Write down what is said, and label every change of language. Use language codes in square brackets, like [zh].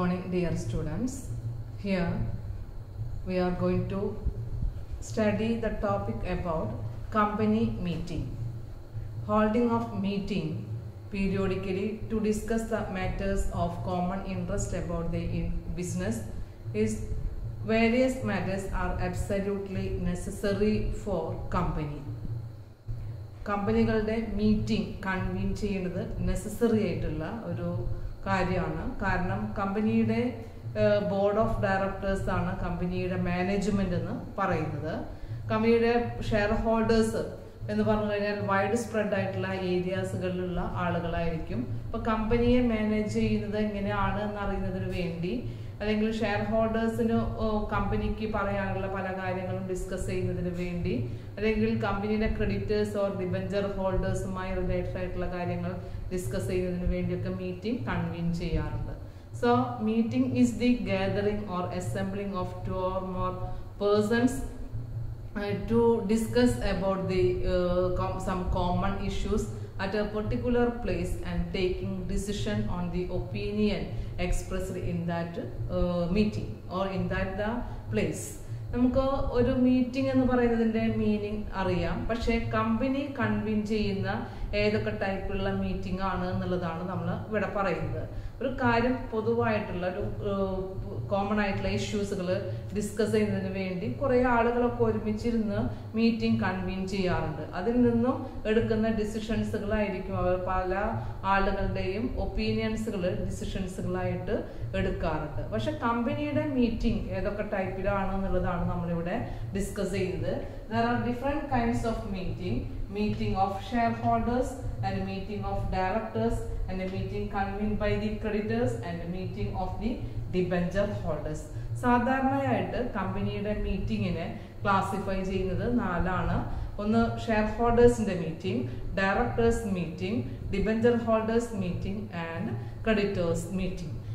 [en] dear students, here we are going to study the topic about company meeting. Holding of meeting periodically to discuss the matters of common interest about the business is various matters are absolutely necessary for company. [ml] കമ്പനികളുടെ meeting convene ചെയ്യുന്നത് necessary ആയിട്ടുള്ള ഒരു കാര്യമാണ്. കാരണം കമ്പനിയുടെ board of directors ആണ് കമ്പനിയുടെ management എന്ന് പറയുന്നത്. കമ്പനിയുടെ ഷെയർ ഹോൾഡേഴ്സ് എന്ന് പറഞ്ഞു കഴിഞ്ഞാൽ വൈഡ് സ്പ്രെഡ് ആയിട്ടുള്ള ഏരിയാസുകളിലുള്ള ആളുകളായിരിക്കും. അപ്പോൾ കമ്പനിയെ മാനേജ് ചെയ്യുന്നത് എങ്ങനെയാണ് എന്നറിയുന്നതിന് വേണ്ടി അല്ലെങ്കിൽ ഷെയർ ഹോൾഡേഴ്സിന് കമ്പനിക്ക് പറയാനുള്ള പല കാര്യങ്ങളും ഡിസ്കസ് ചെയ്യുന്നതിന് വേണ്ടി അല്ലെങ്കിൽ കമ്പനിയുടെ ക്രെഡിറ്റേഴ്സ് ഓർ ഡിബഞ്ചർ ഹോൾഡേഴ്സുമായി റിലേറ്റഡ് ആയിട്ടുള്ള കാര്യങ്ങൾ ഡിസ്കസ് ചെയ്യുന്നതിന് വേണ്ടിയൊക്കെ മീറ്റിംഗ് കൺവീൻ ചെയ്യാറുണ്ട്. [en] So meeting is the gathering or assembling of 2 or more persons to discuss about the some common issues at a particular place and taking decision on the opinion expressed in that meeting or in that the place. [ml] നമുക്ക് ഒരു meeting എന്ന് പറയുന്നതിൻ്റെ meaning അറിയാം, പക്ഷേ company convene ചെയ്യുന്ന ഏതൊക്കെ ടൈപ്പുള്ള meeting ആണ് എന്നുള്ളതാണ് നമ്മൾ ഇവിടെ പറയുന്നത്. ഒരു കാര്യം പൊതുവായിട്ടുള്ള ഒരു കോമൺ ആയിട്ടുള്ള ഇഷ്യൂസുകൾ ഡിസ്കസ് ചെയ്യുന്നതിന് വേണ്ടി കുറേ ആളുകളൊക്കെ ഒരുമിച്ചിരുന്ന് മീറ്റിംഗ് കൺവീൻ ചെയ്യാറുണ്ട്. അതിൽ നിന്നും എടുക്കുന്ന ഡിസിഷൻസുകളായിരിക്കും അവർ പല ആളുകളുടെയും ഒപ്പീനിയൻസുകൾ ഡിസിഷൻസുകളായിട്ട് എടുക്കാറുണ്ട്. പക്ഷെ കമ്പനിയുടെ മീറ്റിംഗ് ഏതൊക്കെ ടൈപ്പിലാണ് എന്നുള്ളതാണ് നമ്മളിവിടെ ഡിസ്കസ് ചെയ്യുന്നത്. [en] There are different kinds of meeting of shareholders and meeting of directors and a meeting convened by the creditors and a meeting of the debenture holders. [ml] സാധാരണയായിട്ട് കമ്പനിയുടെ മീറ്റിങ്ങിനെ ക്ലാസിഫൈ ചെയ്യുന്നത് 4ആണ്. ഒന്ന് share ഹോൾഡേഴ്സിന്റെ meeting, directors meeting, debenture holders meeting and creditors meeting.